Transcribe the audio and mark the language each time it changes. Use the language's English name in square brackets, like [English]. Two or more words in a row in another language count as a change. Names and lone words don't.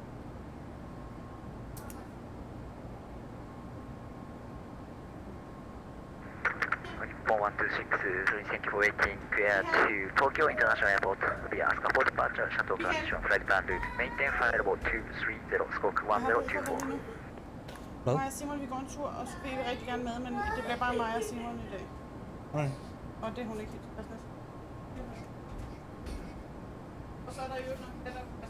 [English] Nippon 126, sorry, thank you for waiting. Clear to Tokyo International Airport via Singapore departure, shuttle transition, flight plan route. Maintain flight level 230, squawk 1024. [Danish] Hvad? Mig og Simon, vi går en tur, og så vil vi rigtig gerne med, men det bliver bare mig og Simon i dag. Nej. Og det er hun ikke helt tilfreds med. Og så er der jo noget,